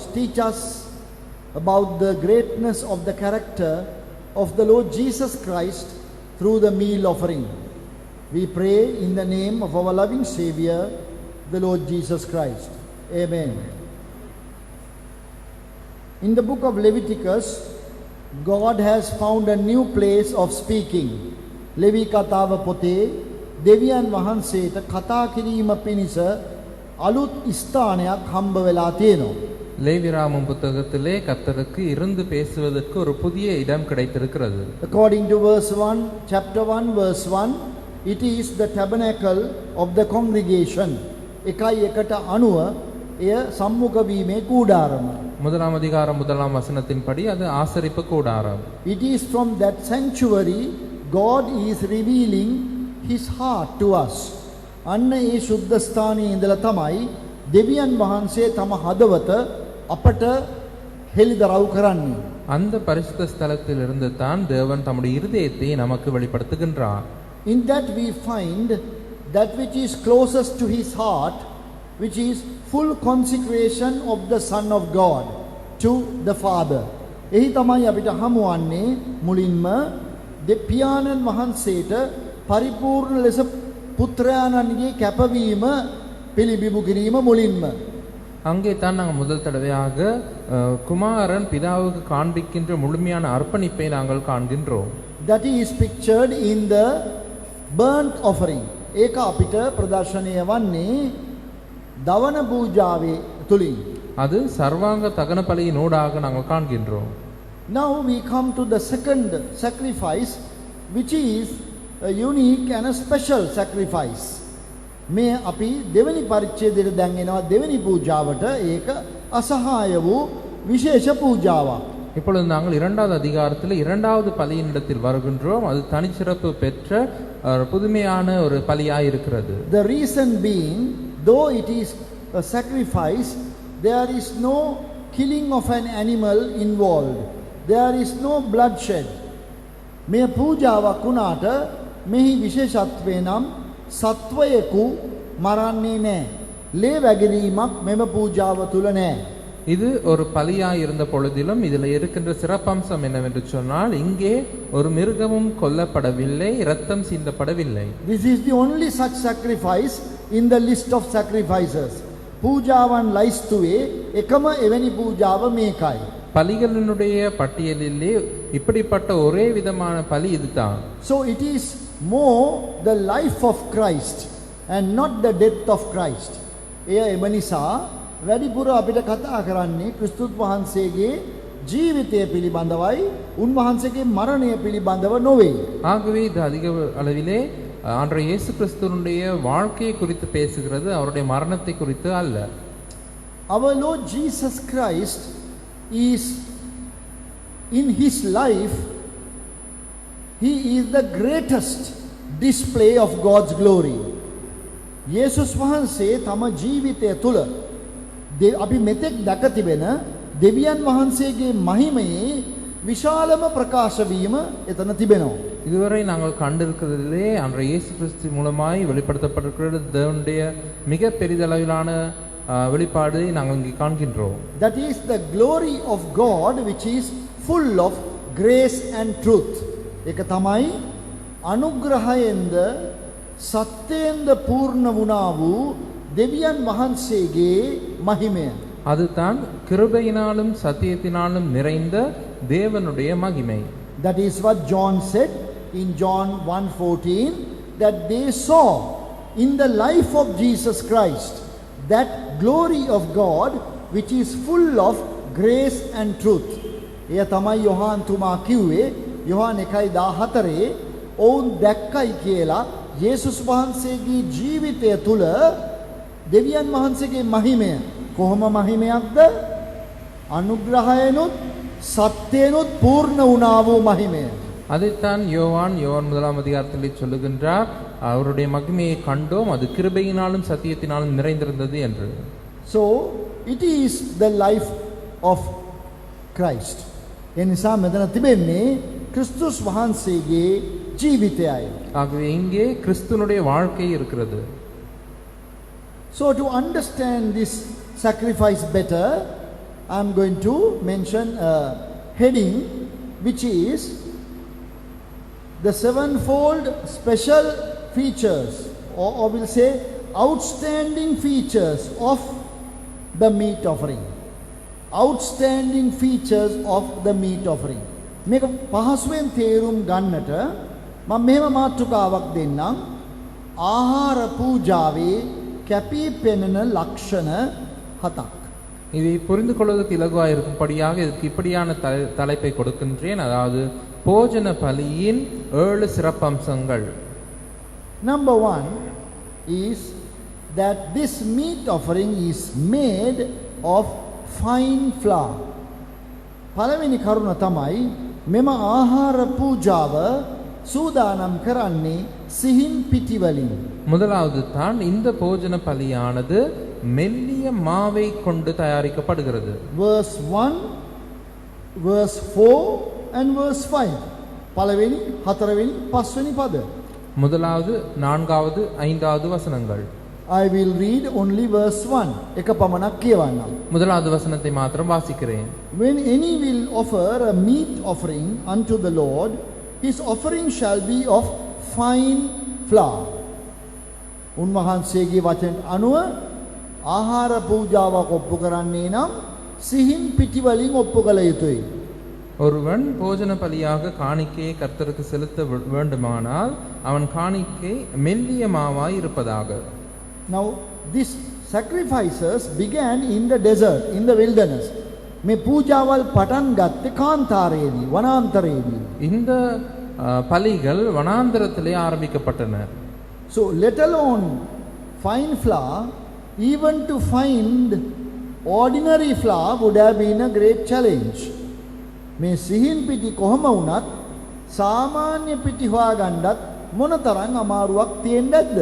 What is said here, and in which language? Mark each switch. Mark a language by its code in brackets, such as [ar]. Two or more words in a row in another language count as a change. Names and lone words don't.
[en] Teach us about the greatness of the character of the Lord Jesus Christ through the meal offering. We pray in the name of our loving Savior, the Lord Jesus Christ. Amen. In the book of Leviticus, God has found a new place of speaking. [si] ලෙවි කතාව පොතේ දෙවියන් වහන්සේට කතා කිරීම පිණිස අලුත් ස්ථානයක් හම්බ වෙලා තියෙනවා. [ta] லேவியராகமம் புத்தகத்திலே கர்த்தருக்கு இருந்து பேசுவதற்கு ஒரு புதிய இடம் கிடைத்திருக்கிறது. [en] According to verse 1, chapter 1 verse 1, it is the tabernacle of the congregation. [si] 1:1 එය සම්මුඛ වීමේ කූඩාරම. [ta] முதலாம் அதிகாரம் 1ஆம் வசனத்தின்படி அது ஆசரிப்பு கூடாரம். [en] It is from that sanctuary God is revealing his heart to us. [si] අන්න ඒ සුද්ධ ස්ථානයේ ඉඳලා තමයි දෙවියන් වහන්සේ තම හදවත අපට හෙළිදරව් කරන්නේ. [ta] அந்த பரிசுத்த ஸ்தலத்திலிருந்து தான் தேவன் தம்முடைய இருதயத்தை நமக்கு வெளிப்படுத்துகின்றார். [en] In that we find that which is closest to his heart which is full consecration of the Son of God to the Father. [si] එහි තමයි අපිට හමුවන්නේ මුලින්ම පියාණන් වහන්සේට පරිපූර්ණ ලෙස පුත්‍රයාණන්ගේ කැපවීම පිළිබිඹු කිරීම මුලින්ම. [ta] அங்கே தான் நாங்கள் முதல் தடவையாக குமாரன் பிதாவுக்கு காண்பிக்கின்ற முழுமையான அர்ப்பணிப்பை நாங்கள் காண்கின்றோம். [en] That is pictured in the burnt offering. [si] ඒක අපිට ප්‍රදර්ශනය වන්නේ දවන පූජාවේ තුලින්. [ta] அது சர்வாங்க தகன பலியினூடாக நாங்கள் காண்கின்றோம். [en] Now we come to the second sacrifice, which is a unique and a special sacrifice. [si] මේ අපි දෙවෙනි පරිච්ඡේදයට දැන් එනවා දෙවෙනි පූජාවට. ඒක අසහාය වූ විශේෂ පූජාවක්. [ta] இப்பொழுது நாங்கள் இரண்டாவது அதிகாரத்தில் இரண்டாவது பலியினிடத்தில் வருகின்றோம். அது தனிச்சிறப்பு பெற்ற புதுமையான ஒரு பலியாய் இருக்கிறது. [en] The reason being, though it is a sacrifice, there is no killing of an animal involved. There is no bloodshed. [si] මේ පූජාවක් වුණාට මෙහි විශේෂත්වය නම් සත්වයෙකු මරන්නේ නැහැ. ලේ වැගිරීමක් මෙම පූජාව තුල නැහැ. [ta] இது ஒரு பலியாய் இருந்த பொழுதிலும் இதில் இருக்கின்ற சிறப்பம்சம் என்னவென்று சொன்னால் இங்கே ஒரு மிருகமும் கொல்லப்படவில்லை, இரத்தம் சிந்தப்படவில்லை. [en] This is the only such sacrifice in the list of sacrifices. [si] පූජාවන් ලයිස්තුවේ එකම එවැනි පූජාව මේකයි. [ta] பலிகளினுடைய பட்டியலிலே இப்படிப்பட்ட ஒரே விதமான பலி இதுதான். [en] So it is more the life of Christ and not the death of Christ. [si] එය එම නිසා වැඩිපුර අපිට කතා කරන්නේ ක්‍රිස්තුස් වහන්සේගේ ජීවිතය පිළිබඳවයි, උන්වහන්සේගේ මරණය පිළිබඳව නොවේ. [ta] ஆகவே இது அதிக அளவிலே ஆண்டவர் இயேசு கிறிஸ்துவினுடைய வாழ்க்கையை குறித்து பேசுகிறது, அவருடைய மரணத்தை குறித்து அல்ல. [en] Our Lord Jesus Christ is in his life, he is the greatest display of God's glory. [si] යේසුස් වහන්සේ තම ජීවිතය තුල අපි මෙතෙක් දැක තිබෙන දෙවියන් වහන්සේගේ මහිමයේ විශාලම ප්‍රකාශ වීම එතන තිබෙනවා. [ta] இதுவரை நாங்கள் கண்டிருக்கிறதிலே அன்றைய இயேசு கிறிஸ்து மூலமாய் வெளிப்படுத்தப்பட்டிருக்கிற தேவனுடைய மிக பெரிதளவிலான வெளிப்பாடு நாங்கள் இங்கே காண்கின்றோம். [en] That is the glory of God which is full of grace and truth. [si] ඒක තමයි අනුග්‍රහයෙන්ද සත්‍යයෙන්ද පූර්ණ වුණා වූ දෙවියන් වහන්සේගේ මහිමය. [ta] அதுதான் கிருபையினாலும் சத்தியத்தினாலும் நிறைந்த தேவனுடைய மகிமை. [en] That is what John said in John 1:14, that they saw in the life of Jesus Christ that glory of God which is full of grace and truth. [si] එය තමයි යොහාන් තුමා කිව්වේ යොහාන් 1:14 ඔවුන් දැක්කයි කියලා යේසුස් වහන්සේගේ ජීවිතය තුල දෙවියන් වහන්සේගේ මහිමය. කොහොම මහිමයක්ද? අනුග්‍රහයනොත් සත්‍යයනොත් පූර්ණ වුණා වූ මහිමය. [ta] அதைத்தான் யோவான் முதலாம் அதிகாரத்திலே சொல்லுகின்றார், அவருடைய மகிமையை கண்டோம், அது கிருபையினாலும் சத்தியத்தினாலும் நிறைந்திருந்தது என்று. [en] So it is the life of Christ. [si] එනිසා මෙතන තිබෙන්නේ ක්‍රිස්තුස් වහන්සේගේ ජීවිතයයි. [ta] ஆகவே இங்கே கிறிஸ்துனுடைய வாழ்க்கை இருக்கிறது. [en] So to understand this sacrifice better, I am going to mention a heading which is the sevenfold special features, or we'll say outstanding features of the meat offering. Outstanding features of the meat offering. [si] මේක පහසුවෙන් තේරුම් ගන්නට මම මෙහෙම මාතෘකාවක් දෙන්නම්. ආහාර පූජාවේ කැපී පෙනෙන ලක්ෂණ 7ක්. [ta] இதை புரிந்து கொள்வதற்கு இலகுவாக இருக்கும்படியாக இதுக்கு இப்படியான தலைப்பை கொடுக்கின்றேன். அதாவது போஜன பலியின் 7 சிறப்பம்சங்கள். [en] Number 1 is that this meat offering is made of fine flour. [si] පළවෙනි කරුණ තමයි මෙම ආහාර පූජාව සූදානම් කරන්නේ සිහින් පිටි වලින්. [ta] முதலாவது தான் இந்த போஜன பலியானது மெல்லிய மாவை கொண்டு தயாரிக்கப்படுகிறது. [en] Verse 1, verse 4 and verse 5. [si] පළවෙනි, හතරවෙනි, පස්වෙනි පද. [ta] முதலாவது, நான்காவது, ஐந்தாவது வசனங்கள். [en] I will read only verse 1. [si] එක පමණක් කියවන්නම්. [ta] முதலாவது வசனத்தை மாத்திரம் வாசிக்கிறேன். [en] When any will offer a meat offering unto the Lord, his offering shall be of fine flour. [si] උන්වහන්සේගේ වචනට අනුව ආහාර පූජාවක් ඔප්පු කරන්නේ නම් සිහින් පිටි වලින් ඔප්පු කළ යුතුයි. [ta] ஒருவன் போஜன பலியாக காணிக்கையை கர்த்தருக்கு செலுத்த வேண்டுமானால் அவன் காணிக்கை மெல்லிய மாவாய் இருப்பதாக. [en] Now these sacrifices began in the desert, in the wilderness. [si] මේ පූජාවල් පටන් ගත්තේ කාන්තාරයේදී, වනාන්තරයේදී. [ta] இந்த பலிகள் வனாந்தரத்திலே ஆரம்பிக்கப்பட்டன. [en] So let alone fine flour, even to find ordinary flour would have been a great challenge. [si] මේ සිහින් පිටි කොහම වුණත් සාමාන්‍ය පිටි හොයාගන්නත් මොනතරම් අමාරුවක් තියෙන්නේද?